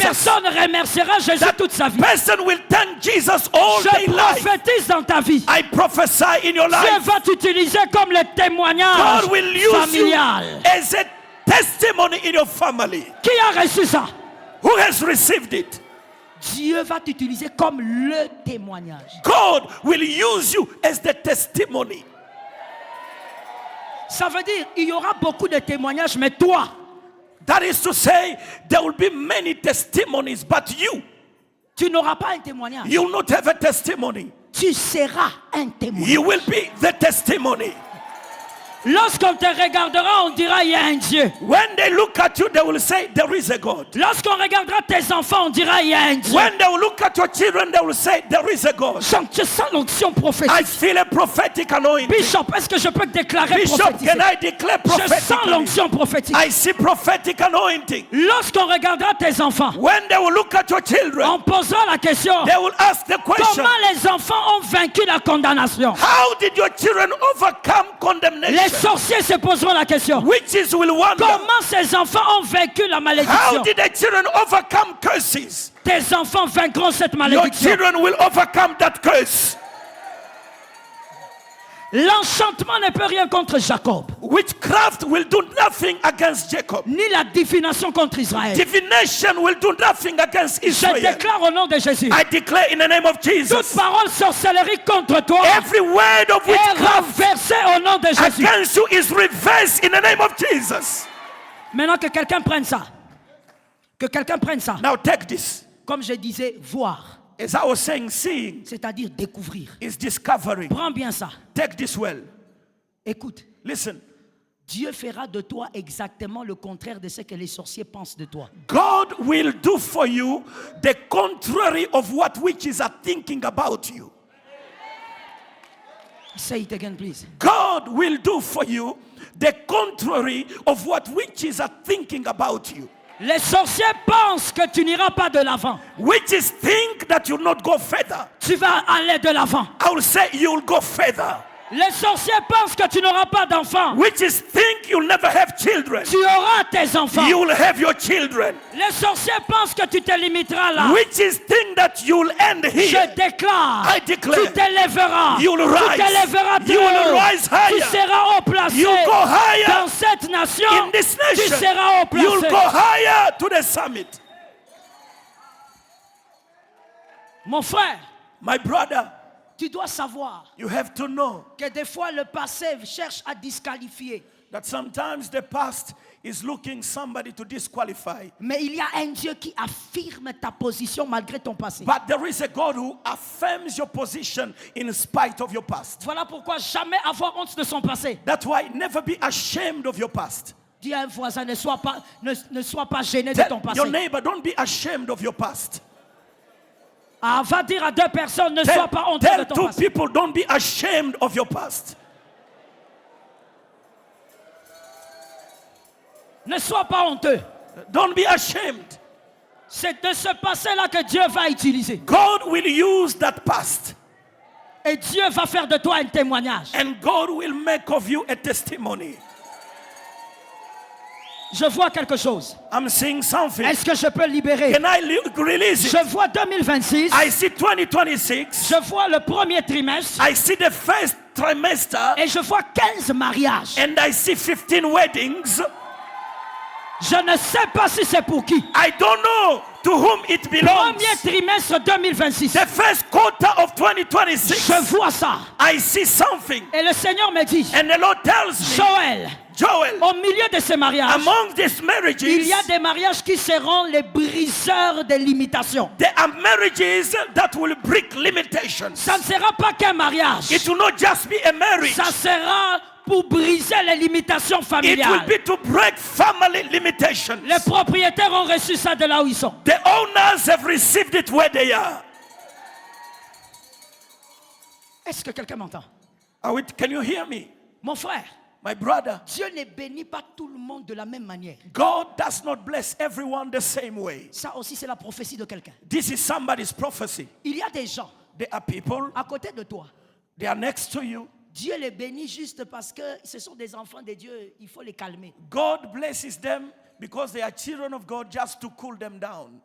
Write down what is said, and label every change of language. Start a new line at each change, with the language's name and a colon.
French: personne remerciera Jésus toute sa vie.
English: Person will thank Jesus all
French: Je
English: day life.
French: prophétise dans ta vie.
English: I prophesy in your
French: Dieu
English: life,
French: va t'utiliser comme le témoignage
English: God will use you
French: familial.
English: as a testimony in your family.
French: Qui a reçu ça?
English: Who has received it?
French: Dieu va t'utiliser comme le témoignage.
English: God will use you as the testimony.
French: Ça veut dire il y aura beaucoup de témoignages, mais toi,
English: That is to say, there will be many testimonies, but
French: tu n'auras pas un témoignage.
English: you will not have a testimony.
French: Tu seras un témoignage.
English: You will be the testimony.
French: Lorsqu'on te regardera, on dira il y a un Dieu.
English: When they look at you, they will say, there is a God.
French: Lorsqu'on regardera tes enfants, on dira il y a un Dieu.
English: When they will look at your children, they will say, there is a God.
French: Je sens l'onction
English: I
French: prophétique.
English: feel a prophetic anointing.
French: Bishop, est-ce que je peux déclarer
English: Bishop,
French: prophétique?
English: can I declare
French: Je sens
English: prophetically?
French: l'onction prophétique.
English: I see prophetic anointing.
French: Lorsqu'on regardera tes enfants,
English: When they will look at your children,
French: on posera la question.
English: they will ask the question,
French: Comment les enfants ont vaincu la condamnation?
English: how did your children overcome
French: Les
English: condemnation?
French: sorciers se poseront la question.
English: Witches will wonder,
French: Comment ces enfants ont vaincu la
English: how
French: malédiction?
English: did the children overcome curses?
French: Tes enfants vaincront cette
English: Your
French: malédiction.
English: children will overcome that curse.
French: L'enchantement ne peut rien contre Jacob,
English: Witchcraft will do nothing against Jacob.
French: ni la divination contre Israël.
English: Divination will do nothing against
French: Je
English: Israel.
French: déclare au nom de Jésus,
English: I declare in the name of
French: toute
English: Jesus,
French: parole sorcellerie contre toi
English: every word of
French: est
English: witchcraft
French: renversée au nom de Jésus.
English: against you is reversed in the name of Jesus.
French: Maintenant que quelqu'un prenne ça, que quelqu'un prenne ça,
English: Now take this.
French: comme je disais, voir,
English: As I was saying, seeing
French: c'est-à-dire découvrir.
English: is discovering.
French: Prends bien ça.
English: Take this well.
French: Écoute,
English: Listen.
French: Dieu fera de toi exactement le contraire de ce que les sorciers pensent de toi.
English: God will do for you the contrary of what witches are thinking about you. Say it again, please. God will do for you the contrary of what witches are thinking about you.
French: Les sorciers pensent que tu n'iras pas de l'avant.
English: Witches think that you'll not go further.
French: Tu vas aller de l'avant.
English: I will say you'll go further.
French: Les sorciers pensent que tu n'auras pas d'enfants.
English: Witches think you'll never have children.
French: Tu auras tes enfants.
English: You will have your children.
French: Les sorciers pensent que tu te limiteras là.
English: Witches think that you'll end
French: Je
English: here.
French: déclare,
English: I declare,
French: tu t'élèveras.
English: you will
French: Tu
English: rise.
French: t'élèveras plus
English: You will
French: haut.
English: rise
French: Tu
English: higher.
French: seras haut placé.
English: You go higher
French: dans cette nation.
English: in this
French: Tu
English: nation.
French: seras haut
English: You'll
French: placé.
English: go higher to the summit.
French: Mon frère,
English: My brother,
French: tu dois savoir
English: you have to know
French: que des fois le passé cherche à disqualifier.
English: that sometimes the past is looking somebody to disqualify.
French: Mais il y a un Dieu qui affirme ta position malgré ton passé.
English: But there is a God who affirms your position in spite of your past.
French: Voilà pourquoi jamais avoir honte de son passé.
English: That's why never be ashamed of your past.
French: Dis à un voisin, ne sois pas gêné de ton
English: Tell
French: passé.
English: your neighbor, don't be ashamed of your past.
French: Ah, va dire à deux personnes, ne sois pas honteux de
English: Tell
French: ton
English: two
French: passé.
English: people, don't be ashamed of your past.
French: Ne sois pas honteux.
English: Don't be ashamed.
French: C'est de ce passé-là que Dieu va utiliser.
English: God will use that past.
French: Et Dieu va faire de toi un témoignage.
English: And God will make of you a testimony.
French: Je vois quelque chose.
English: I'm seeing something.
French: Est-ce que je peux le libérer?
English: Can I release it?
French: Je vois 2026.
English: I see 2026.
French: Je vois le premier trimestre.
English: I see the first trimester.
French: Et je vois 15 mariages.
English: And I see 15 weddings.
French: Je ne sais pas si c'est pour qui.
English: I don't know to whom it belongs.
French: Premier trimestre 2026.
English: The first quarter of 2026.
French: Je vois ça.
English: I see something.
French: Et le Seigneur me dit,
English: And the Lord tells me,
French: Joël,
English: Joel,
French: au milieu de ces mariages,
English: among these marriages,
French: il y a des mariages qui seront les briseurs des limitations.
English: there are marriages that will break limitations.
French: Ça ne sera pas qu'un mariage.
English: It will not just be a marriage.
French: Ça sera pour briser les limitations
English: It will
French: familiales.
English: be to break family limitations.
French: Les propriétaires ont reçu ça de là où ils sont.
English: The owners have received it where they are.
French: Est-ce que quelqu'un m'entend?
English: Can you hear me?
French: Mon frère,
English: My brother,
French: Dieu ne bénit pas tout le monde de la même manière.
English: God does not bless everyone the same way.
French: Ça aussi, c'est la prophétie de quelqu'un.
English: This is somebody's prophecy.
French: Il y a des gens
English: There are people,
French: à côté de toi.
English: they are next to you.
French: Dieu les bénit juste parce que ce sont des enfants de Dieu. Il faut les calmer.
English: God blesses them because they are children of God, just to cool them down.